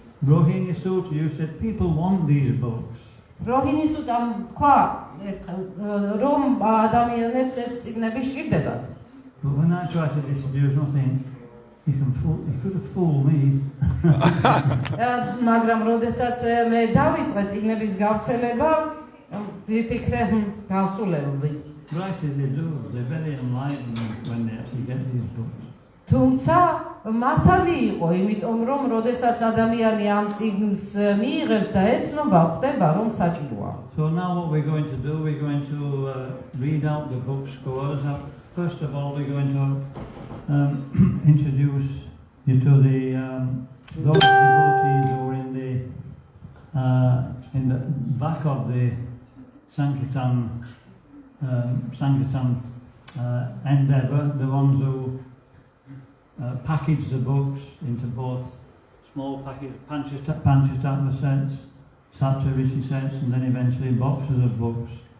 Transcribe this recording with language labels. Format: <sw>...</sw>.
<en>Rohini Sutra, you said people want these books.</en> <ka>როჰინი სუტამ თქვა რომ ადამიანებს ეს წიგნები სჭირდებათ.</ka> <en>But when I tried to distribute nothing, he could have fooled me.</en> <ka>მაგრამ როდესაც მე დავიწყე წიგნების გავრცელება, ვიფიქრე გავსულევდი.</ka> <en>But I said they do. They're very enlightened when they actually get these books.</en> <ka>თუმცა მართალი იყო, იმიტომ რომ როდესაც ადამიანი ამ წიგნს მიიღებს და ეცნობა, ხდება რომ საჭიროა.</ka> <en>So now what we're going to do, we're going to read out the book scores. First of all, we're going to introduce you to those devotees who are in the back of the Sankirtan endeavour, the ones who package the books into both small package Panchatattva sets, Saptarishi sets, and then eventually boxes of books.</en>